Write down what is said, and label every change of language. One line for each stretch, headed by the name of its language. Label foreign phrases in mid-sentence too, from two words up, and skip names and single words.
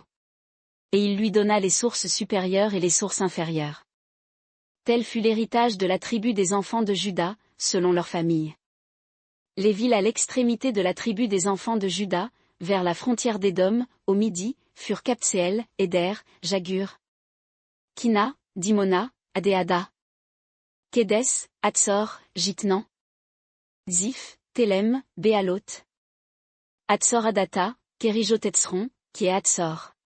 French: Et il lui donna les sources supérieures et les sources inférieures. Tel fut l'héritage de la tribu des enfants de Juda, selon leur famille. Les villes à l'extrémité de la tribu des enfants de Juda, vers la frontière d'Édom, au midi, furent Kabseel, Éder, Jagur, Kina, Dimona, Adéada, Kédes, Hatsor, Jitnan, Ziph, Télem, Béalot, Hatsor Adata, Kérijotetzron, qui est Hatsor.